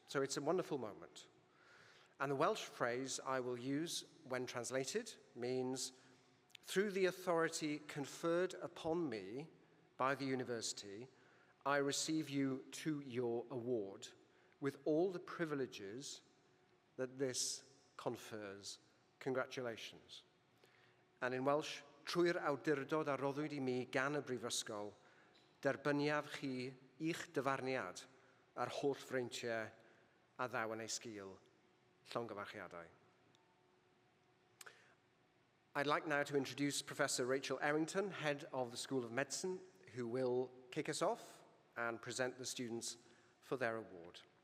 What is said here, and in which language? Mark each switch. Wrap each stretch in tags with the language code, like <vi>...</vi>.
<en>So it's a wonderful moment. And the Welsh phrase I will use when translated means, through the authority conferred upon me by the university, I receive you to your award with all the privileges that this confers. Congratulations. And in Welsh,</en> <cy>trwy'r awdurdod a roddwyd I mi gan y Brifysgol, derbyniaf chi i'ch dyfarniad ar holl freintiau a ddaw yn ei sgil. Llongyfarchiadau.</cy> <en>I'd like now to introduce Professor Rachel Errington, Head of the School of Medicine, who will kick us off and present the students for their award.</en>